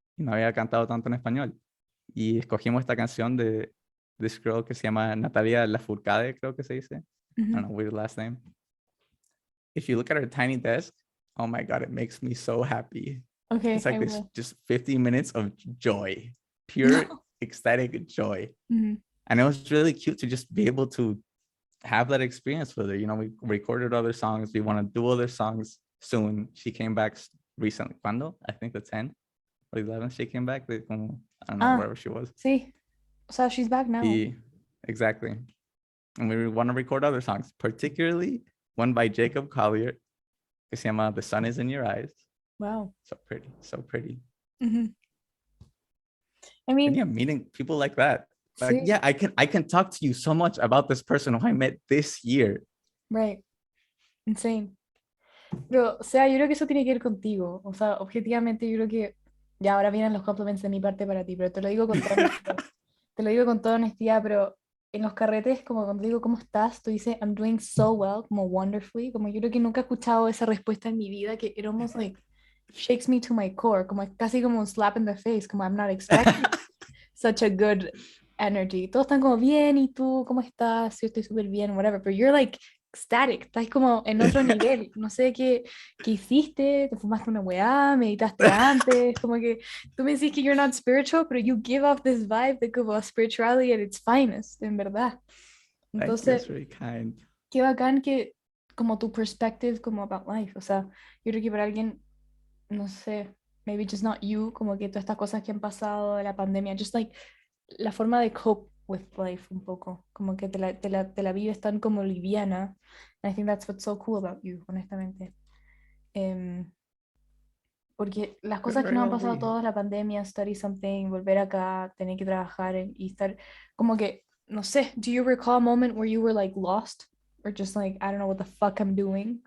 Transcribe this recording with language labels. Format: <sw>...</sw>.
<es>Y no había cantado tanto en español. Y escogimos esta canción de</es> <en>this girl</en> <es>que se llama Natalia Lafourcade, creo que se dice.</es> <en>I don't know, weird last name. If you look at her tiny desk, oh my God, it makes me so happy. Okay, it's like this just 15 minutes of joy, pure ecstatic joy. And it was really cute to just be able to have that experience with her. You know, we recorded other songs. We want to do other songs soon. She came back recently.</en> <es>¿Cuándo?</es> <en>I think the 10th or 11th she came back. I don't know, wherever she was.</en> <es>Sí. O sea,</es> <en>she's back now. Exactly. And we want to record other songs, particularly one by Jacob Collier,</en> <es>que se llama</es> <en>The Sun Is in Your Eyes. Wow. So pretty, so pretty. Mm-hmm. I mean, and yeah, meeting people like that. Like,</en> <es>sí.</es> <en>yeah, I can talk to you so much about this person who I met this year. Right. Insane.</en> <es>Pero, o sea, yo creo que eso tiene que ver contigo. O sea, objetivamente yo creo que ya ahora vienen los compliments de mi parte para ti, pero te lo digo con toda honestidad. Te lo digo con toda honestidad, pero en los carretes, como cuando digo, ¿cómo estás? Tú dices,</es> <en>I'm doing so well, como wonderfully.</en> <es>Como yo creo que nunca he escuchado esa respuesta en mi vida, que</es> <en>it almost like shakes me to my core,</en> <es>como casi como un</es> <en>slap in the face, como I'm not expecting such a good energy.</en> <es>Todos están como bien, ¿y tú cómo estás? Yo estoy súper bien, whatever, pero</es> <en>you're like ecstatic,</en> <es>estás como en otro nivel. No sé qué hiciste, te fumaste una weá, meditaste antes, como que tú me decís que</es> <en>you're not spiritual,</en> <es>pero</es> <en>you give off this vibe</en> <es>de como</es> <en>spirituality at its finest,</en> <es>en verdad. Entonces,</es> <en>that's really kind.</en> <es>qué bacán que como tu perspective como about life, o sea, yo creo que para alguien, no sé,</es> <en>maybe just not you,</en> <es>como que todas estas cosas que han pasado de la pandemia,</es> <en>just like</en> <es>la forma de</es> <en>cope with life</en> <es>un poco, como que te la vives tan como liviana.</es> <en>And I think that's what's so cool about you,</en> <es>honestamente. Porque las cosas que nos han pasado todos, la pandemia,</es> <en>study something,</en> <es>volver acá, tener que trabajar y estar como que, no sé,</es> <en>do you recall a moment where you were like lost? Or just like, I don't know what the fuck I'm doing?</en>